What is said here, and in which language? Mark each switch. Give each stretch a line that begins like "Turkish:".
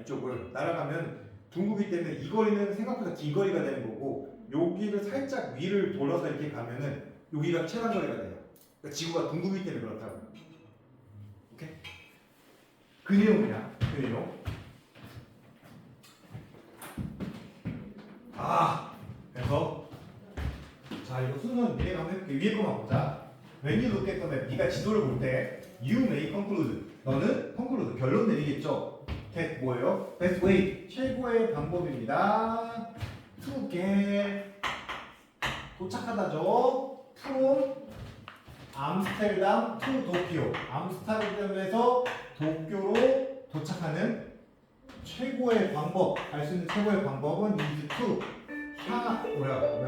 Korean: 이쪽을 날아가면 둥그기 때문에 이 거리는 생각보다 긴 거리가 되는 거고 여기를 살짝 위를 돌아서 이렇게 가면은 여기가 최단 거리가 돼요. 그러니까 지구가 둥그기 때문에 그렇다고. 오케이? 그 내용이야. 그 내용. 그래서 자 이거 순서는 미래가 한번 해볼게. 위에 거만 보자.
English: When you look at the map,
Korean: 네가 지도를 볼 때
English: you may conclude.
Korean: 너는 conclude 결론 내리겠죠. that 뭐예요?
English: best way
Korean: 최고의 방법입니다.
English: to get
Korean: 도착하다죠.
English: from 암스테르담 to 도쿄.
Korean: 암스테르담에서 도쿄로 도착하는 최고의 방법. 알 수 있는 최고의 방법은
English: is to
Korean: 뭐야?